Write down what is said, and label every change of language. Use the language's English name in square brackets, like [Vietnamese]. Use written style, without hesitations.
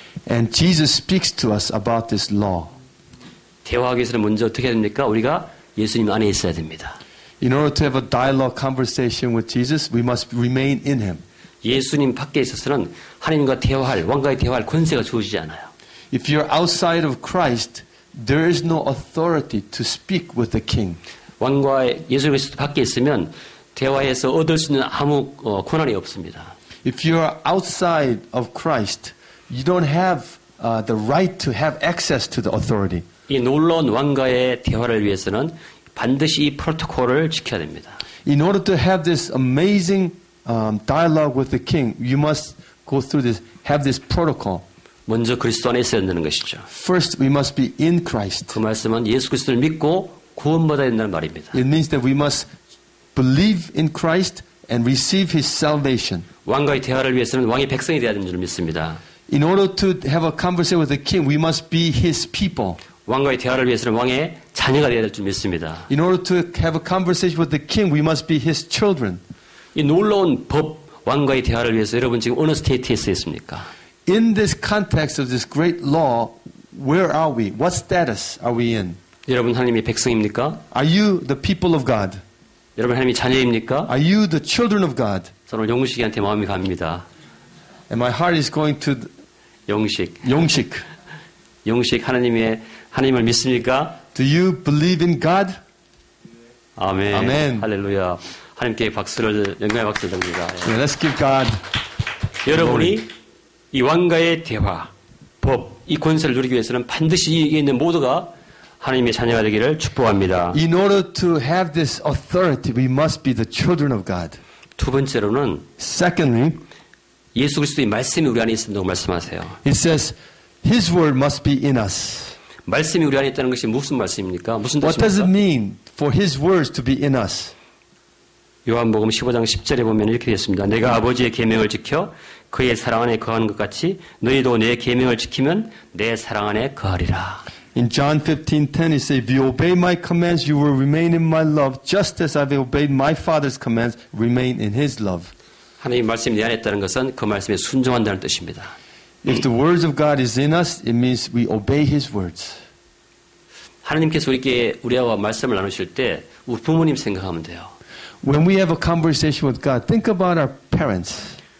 [English] And Jesus speaks to us about this law. [Korean] 대화하기 위해서는 먼저 어떻게 해야 됩니까? 우리가 예수님 안에 있어야 됩니다. [English] In order to have a dialogue conversation with Jesus, we must remain in him. [Korean] 예수님 밖에 있어서는 하나님과 대화할, 왕과의 대화할 권세가 주어지지 않아요. [English] If you're outside of Christ, there is no authority to speak with the king. [Korean] 왕과의 예수 그리스도 밖에 있으면 대화해서 얻을 수 있는 아무 권한이 없습니다. [English] If you're outside of Christ, you don't have the right to have access to the authority. [Korean] 이 놀라운 왕과의 대화를 위해서는 반드시 이 프로토콜을 지켜야 됩니다. [English] In order to have this amazing dialogue with the king, you must go through this, have this protocol. [Korean] 먼저 그리스도 안에 있어야 된다는 것이죠. [English] First, we must be in Christ. [Korean] 그 말씀은 예수 그리스도를 믿고 구원받아야 된다는 말입니다. [English] It means that we must believe in Christ and receive His salvation. [Korean] 왕과의 대화를 위해서는 왕의 백성이 되어야 되는 줄 믿습니다. [English] In order to have a conversation with the king, we must be His people. [Korean] 왕과의 대화를 위해서는 왕의 자녀가 되어야 될 줄 믿습니다. [English] In order to have a conversation with the king, we must be His children. [Korean] 이 놀라운 법, 왕과의 대화를 위해서 여러분 지금 어느 스테이트에 있습니까? [English] In this context of this great law, where are we? What status are we in? [Korean] 여러분 하나님의 백성입니까? [English] Are you the people of God? [Korean] 여러분 하나님의 자녀입니까? [English] Are you the children of God? [Korean] 저는 오늘 영식이한테 마음이 갑니다. [English] And my heart is going to [Korean] 영식. [English] Yongshik. [Korean] 영식 하나님의 하나님을 믿습니까? [English] Do you believe in God? [Korean] 아멘. 아멘. 할렐루야. 하나님께 박수를, 영광의 박수를 드립니다. 예. [English] Yeah, let's give God. [Korean] 여러분이 이 왕과의 대화, 법, 이 권세를 누리기 위해서는 반드시 여기 있는 모두가 하나님의 자녀가 되기를 축복합니다. [English] In order to have this authority, we must be the children of God. [Korean] 두 번째로는 [English] Secondly, [Korean] 예수 그리스도의 말씀이 우리 안에 있다고 말씀하세요. [English] it says, His word must be in us. [Korean] 말씀이 우리 안에 있다는 것이 무슨 말씀입니까? 무슨 [English] What does it [Korean] 뜻입니까? [English] mean for His words to be in us? [Korean] 요한복음 15장 10절에 보면 이렇게 되어 있습니다. 내가 아버지의 계명을 지켜 그의 사랑 안에 거하는 것 같이 너희도 내 계명을 지키면 내 사랑 안에 거하리라. [English] In John 15:10, it says, If you obey my commands, you will remain in my love, just as I've obeyed my Father's commands, remain in His love. [Korean] 하나님 말씀이 내 안에 있다는 것은 그 말씀에 순종한다는 뜻입니다. [English] If the words of God is in us, it means we obey His words. [Korean] 하나님께서 우리와 말씀을 나누실 때 우리 부모님 생각하면 돼요. [English] When we have a conversation with God, think about our parents.